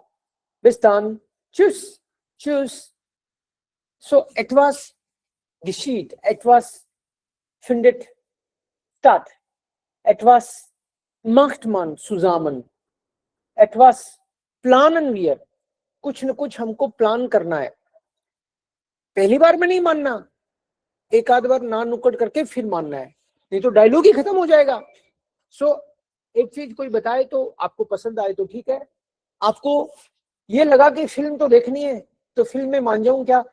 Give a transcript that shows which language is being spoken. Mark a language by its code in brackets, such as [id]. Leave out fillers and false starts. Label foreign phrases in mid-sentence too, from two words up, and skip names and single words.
[de] Bis dann. Tschüss. Tschüss. So, etwas geschieht. Etwas findet statt. Etwas macht man zusammen. etwas planen wir. [hi] कुछ न कुछ हमको प्लान करना है. पहली बार में नहीं मानना, एक आध बार ना नुक्कड़ करके फिर मानना है, नहीं तो डायलॉग ही खत्म हो जाएगा. सो एक चीज कोई बताए तो आपको पसंद आए तो ठीक है. आपको ये लगा कि फिल्म तो देखनी है तो फिल्म में मान जाऊं क्या?